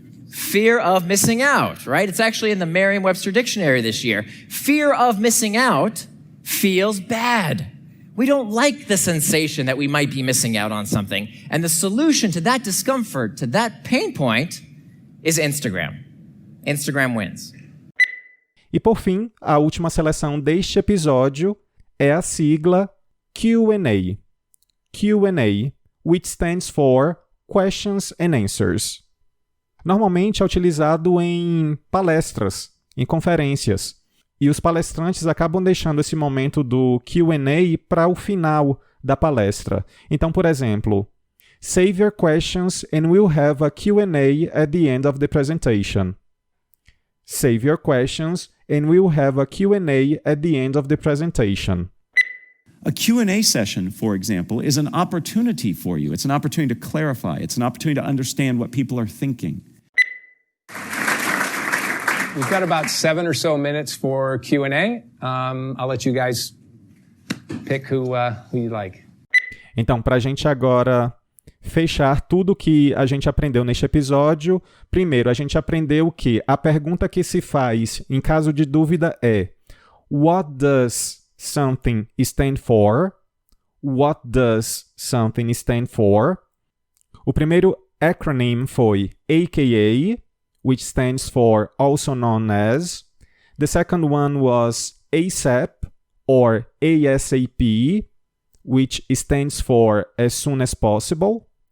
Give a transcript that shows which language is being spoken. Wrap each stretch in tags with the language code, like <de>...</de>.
<en>Fear of missing out, right? It's actually in the Merriam-Webster dictionary this year. Fear of missing out feels bad. We don't like the sensation that we might be missing out on something. And the solution to that discomfort, to that pain point, is Instagram. Instagram wins.</en> <pt>E por fim, a última seleção deste episódio é a sigla Q&A.</pt> <en>Q&A, which stands for Questions and Answers.</en> <pt>Normalmente é utilizado em palestras, em conferências. E os palestrantes acabam deixando esse momento do Q&A para o final da palestra. Então, por exemplo,</pt> <en>save your questions and we'll have a Q&A at the end of the presentation. Save your questions and we'll have a Q&A at the end of the presentation. A Q&A session, for example, is an opportunity for you. It's an opportunity to clarify. It's an opportunity to understand what people are thinking. We've got about 7 or so minutes for Q&A. I'll let you guys pick who you like.</en> <pt>Então, para a gente agora fechar tudo que a gente aprendeu neste episódio, primeiro, a gente aprendeu que a pergunta que se faz em caso de dúvida é</pt> <en>What does something stand for? What does something stand for?</en> <pt>O primeiro</pt> <en>acronym</en> <pt>foi</pt> <en>AKA, which stands for also known as. The second one was ASAP, or ASAP, which stands for as soon as possible.</en>